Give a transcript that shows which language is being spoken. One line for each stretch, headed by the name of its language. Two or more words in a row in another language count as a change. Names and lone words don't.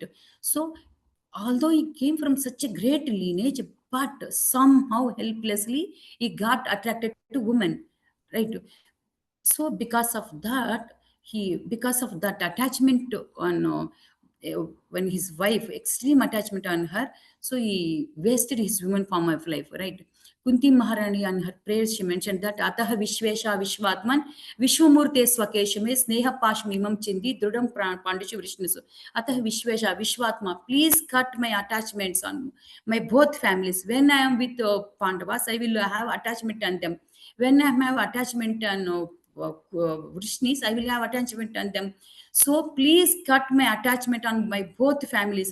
English: So, although he came from such a great lineage, but somehow helplessly he got attracted to women, right? So because of that attachment on when his wife, extreme attachment on her, so he wasted his human form of life, right?
Sanskrit: Kunti Maharani,
English: on her prayers, she mentioned that
Sanskrit: अतः विश्वेश विश्वात्मन् विश्वमूर्ते स्वकेषमे स्नेह पाशमिमं छिन्धि दृढं पाण्डुषु वृष्णिषु. अतः विश्वेश विश्वात्म,
English: please cut my attachments on my both families. When I am with Pandavas, I will have attachment on them. When I have attachment on Vrishnis, I will have attachment on them. So please cut my attachment on my both families.